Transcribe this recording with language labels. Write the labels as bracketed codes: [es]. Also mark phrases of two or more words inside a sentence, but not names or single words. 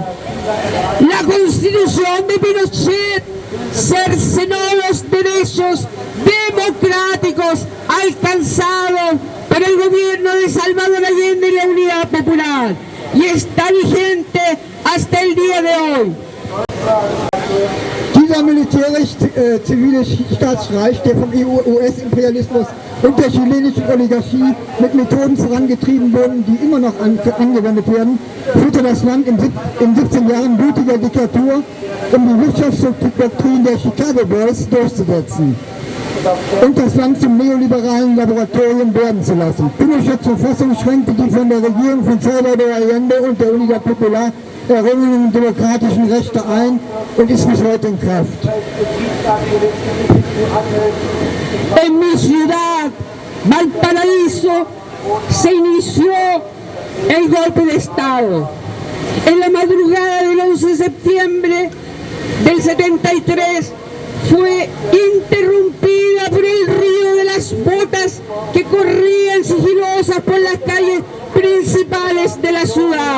[es] La Constitución de Pinochet cercenó los derechos democráticos alcanzados por el gobierno de Salvador Allende y la Unidad Popular, y está vigente hasta el día de hoy. [de] Dieser militärisch-zivile Staatsstreich, der vom US-Imperialismus und der chilenischen Oligarchie mit Methoden vorangetrieben wurden, die immer noch angewendet werden, führte das Land in 17 Jahren blutiger Diktatur, um die Wirtschaftsdoktrin der Chicago Boys durchzusetzen und das Land zum neoliberalen Laboratorium werden zu lassen. Pinochets Verfassung schränkte die von der Regierung von Salvador Allende und der Unidad Popular errungenen demokratischen Rechte ein und ist bis heute in Kraft. [es] En mi ciudad, Valparaíso, se inició el golpe de Estado. En la madrugada del 11 de septiembre del 73 fue interrumpida por el ruido de las botas que corrían sigilosas por las calles principales de la ciudad.